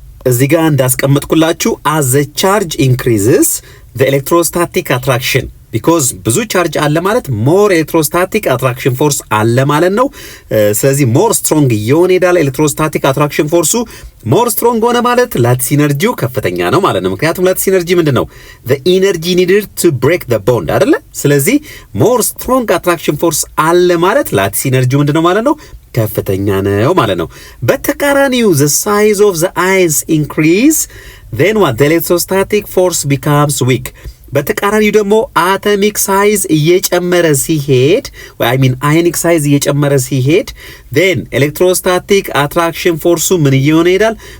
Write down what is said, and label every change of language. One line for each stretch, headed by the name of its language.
Amharic: እዚህ ጋር እንዳስቀመጥኩላችሁ
English: as the charge increases the electrostatic attraction because
Amharic: ብዙ ቻርጅ አለ ማለት
English: more electrostatic attraction force
Amharic: አለ ማለት ነው። ስለዚህ
English: more strong
Amharic: እየሆነ ይሄዳል።
English: electrostatic attraction force more strong
Amharic: ሆነ ማለት ላቲስ ኢነርጂው ከፍተኛ ነው ማለት ነው። ምክንያቱም ላቲስ ኢነርጂ ምንድነው?
English: the energy needed to break the bond
Amharic: አይደለ? ስለዚህ
English: more strong attraction force
Amharic: አለ ማለት ላቲስ ኢነርጂው ምንድነው ማለት ነው? ከፍተኛ ነው ማለት ነው። በተቃራኒው
English: the size of the ions increase then what the electrostatic force becomes weak።
Amharic: በተቃራኒው ደግሞ አቶሚክ ሳይዝ እየጨመረ ሲሄድ
English: I mean
Amharic: አዮኒክ ሳይዝ እየጨመረ ሲሄድ
English: then
Amharic: ኤሌክትሮስታቲክ አትራክሽን ፎርሱ ምን እየሆነ ይሄዳል?